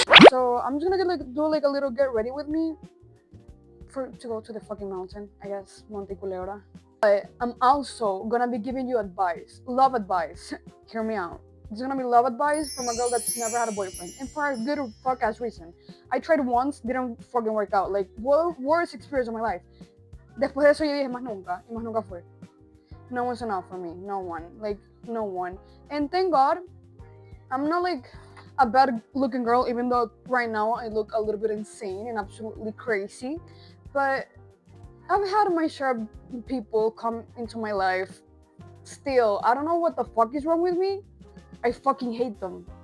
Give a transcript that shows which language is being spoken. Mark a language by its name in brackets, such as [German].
[English] So I'm just gonna do like a little get ready with me to go to the fucking mountain, I guess, Monte Culebra. But I'm also gonna be giving you advice, love advice. Hear me out. It's gonna be love advice from a girl that's never had a boyfriend, and for a good or fuck ass reason. I tried once, didn't fucking work out. Like, worst experience of my life. [Spanish] Después de eso yo dije más nunca, y más nunca fue. [English] No one's enough for me. No one. Like, no one. And thank God, I'm not like a bad looking girl, even though right now I look a little bit insane and absolutely crazy. But I've had my share of people come into my life. Still, I don't know what the fuck is wrong with me. I fucking hate them.